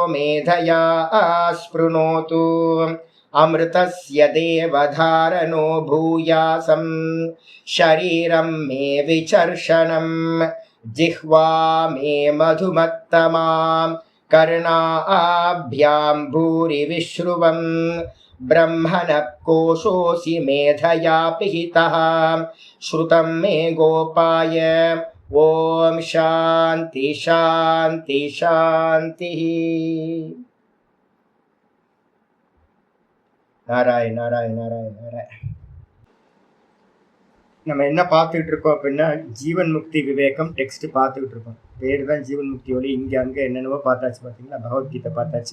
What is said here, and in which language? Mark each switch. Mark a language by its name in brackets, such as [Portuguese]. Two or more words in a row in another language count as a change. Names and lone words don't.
[Sanskrit] मेधया स्पृणोतु अमृतस्य देवधारणो भूयासं शरीरं मे विचर्षणं जिह्वा मे मधुमत्तमां कर्णाभ्यां भूरि विश्रुवं ब्रह्मणः कोशोऽसि मेधया पिहितः श्रुतं मे गोपाय। ॐ शान्ति शान्ति शान्तिः। [Tamil] நாராயண நாராயண நாராயண நாராயண. நம்ம என்ன பார்த்துக்கிட்டு இருக்கோம் அப்படின்னா ஜீவன் முக்தி விவேகம் டெக்ஸ்ட் பார்த்துக்கிட்டு இருக்கோம். பேர் தான் ஜீவன் முக்தி ஒளி. இங்கே அங்கே என்னென்னவோ பார்த்தாச்சு. பார்த்தீங்களா, பகவத்கீதை பார்த்தாச்சு.